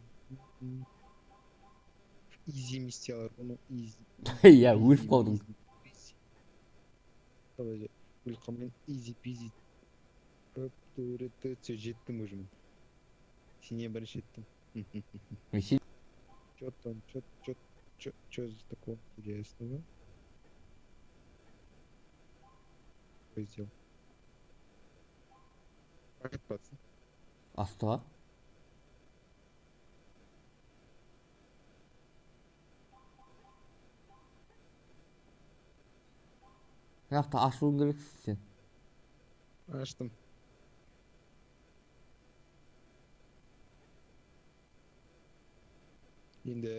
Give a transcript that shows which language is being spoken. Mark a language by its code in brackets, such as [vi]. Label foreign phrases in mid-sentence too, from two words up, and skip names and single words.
[kk] Изи миссиялар, оны изи. иә өліп қалдың Давай, өліп қалмайын. [en] easy peasy. [kk] Все, жеттім уже мен. Сенен бірінші жеттім. мен сен [ru] Чё там, чё за такое интересного? Что сделал? Прокататься. [kk] астыға мына жақта ашуың керексің сен Аштым. Енді